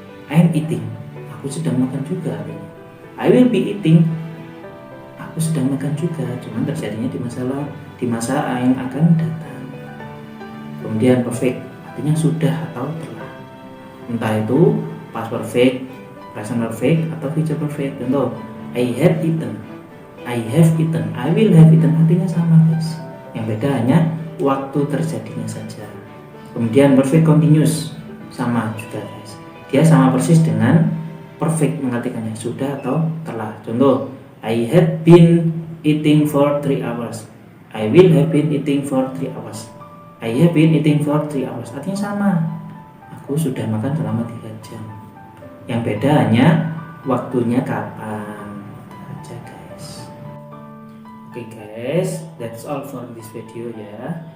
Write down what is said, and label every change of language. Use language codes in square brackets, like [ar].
[en] I am eating, [id] aku sedang makan juga artinya. [en] I will be eating, [id] aku sedang makan juga, cuman terjadinya di masa yang akan datang. Kemudian perfect artinya sudah atau telah. Entah itu past perfect, present perfect, atau future perfect. Contoh, [en] I had eaten, I have eaten, I will have eaten, [id] artinya sama guys. Yang beda hanya waktu terjadinya saja. Kemudian perfect continuous sama juga guys. Dia sama persis dengan perfect mengartikannya sudah atau telah. [en] Contoh, I had been eating for 3 hours. I will have been eating for 3 hours. I have been eating for 3 hours. [id] Artinya sama. Aku sudah makan selama 3 jam. Yang beda hanya waktunya kapan. Aja guys. [en] Oke guys, that's all for this video ya.